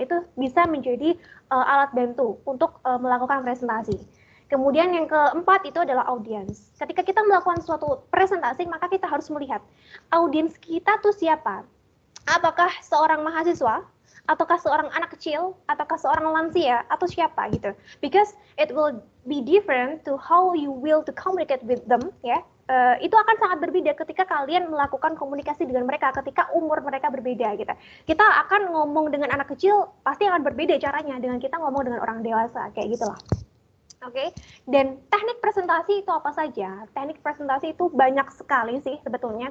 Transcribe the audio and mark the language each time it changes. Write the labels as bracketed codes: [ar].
[id] Nah, itu bisa menjadi alat bantu untuk melakukan presentasi. Kemudian yang keempat itu adalah audiens. Ketika kita melakukan suatu presentasi, maka kita harus melihat audiens kita tuh siapa. Apakah seorang mahasiswa, ataukah seorang anak kecil, ataukah seorang lansia, atau siapa gitu. [en] Because it will be different to how you will to communicate with them, ya. [id] Itu akan sangat berbeda ketika kalian melakukan komunikasi dengan mereka, ketika umur mereka berbeda gitu. Kita akan ngomong dengan anak kecil, pasti akan berbeda caranya dengan kita ngomong dengan orang dewasa, kayak gitulah. Oke, dan teknik presentasi itu apa saja? Teknik presentasi itu banyak sekali sih sebetulnya.